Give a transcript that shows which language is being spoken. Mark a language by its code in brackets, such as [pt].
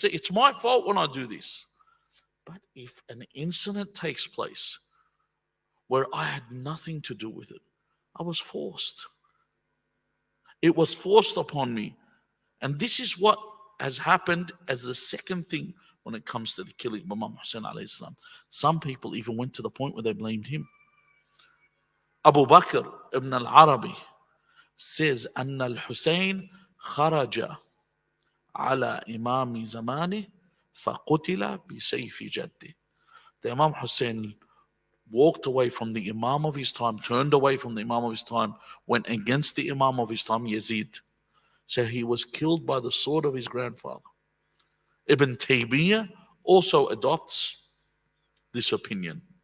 [en] It's my fault when I do this. But if an incident takes place where I had nothing to do with it, I was forced. It was forced upon me. And this is what has happened as the second thing when it comes to the killing of Imam Hussein alayhi salam. Some people even went to the point where they blamed him. [ar] Abu Bakr ibn al-Arabi [en] says, [ar] أن الحسين خرج على إمام زمانه فقتل بسيف جده. [en] The Imam Hussein walked away from the Imam of his time, turned away from the Imam of his time, went against the Imam of his time, Yazid. So he was killed by the sword of his grandfather. Ibn Taymiyyah also adopts this opinion.